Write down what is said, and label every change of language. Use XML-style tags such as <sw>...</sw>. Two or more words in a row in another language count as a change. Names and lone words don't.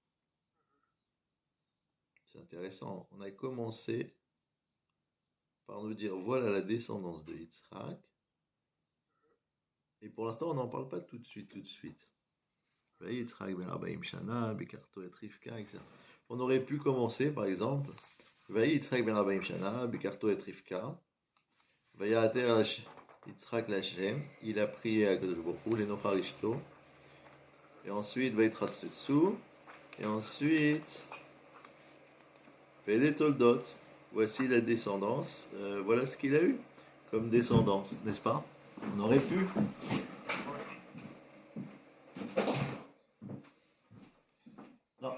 <fr>C'est intéressant. On a commencé par nous dire voilà la descendance de Yitzhak. Et pour l'instant, on n'en parle pas tout de suite.</fr> <he>יצחק בן ארבעים שנה בקחתו את רבקה, etc.</he> <fr>On aurait pu commencer, par exemple,</fr> <he>יצחק בן ארבעים שנה בקחתו את רבקה ויעתר יצחק לה,</he> <fr>il a prié à Kadosh Baruch Hu,</fr> <he>לנוכח אשתו,</he> <fr>et ensuite Vayitratsetsu, et ensuite</fr> <he>ואלה תולדות.</he> <fr>Voici la descendance, voilà ce qu'il a eu comme descendance, n'est-ce pas? On aurait pu. Non.</fr>